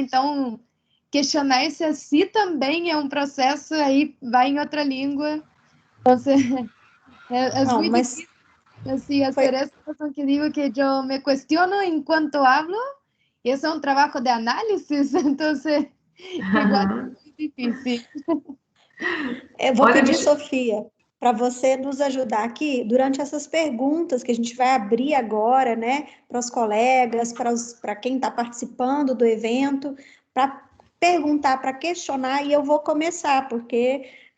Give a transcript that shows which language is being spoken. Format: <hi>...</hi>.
<pt>Então, questionar-se a si também é um processo, aí vai em outra língua. Você,</pt> <es>es muy difícil. Así, hacer eso que digo que yo me cuestiono en cuanto hablo, y eso es un trabajo de análisis, entonces, igual</es> <pt>é muito difícil. Eu vou pedir, Sofia, para você nos ajudar aqui durante essas perguntas que a gente vai abrir agora, né, para os colegas, para quem está participando do evento, para perguntar, para questionar, e eu vou começar, porque</pt>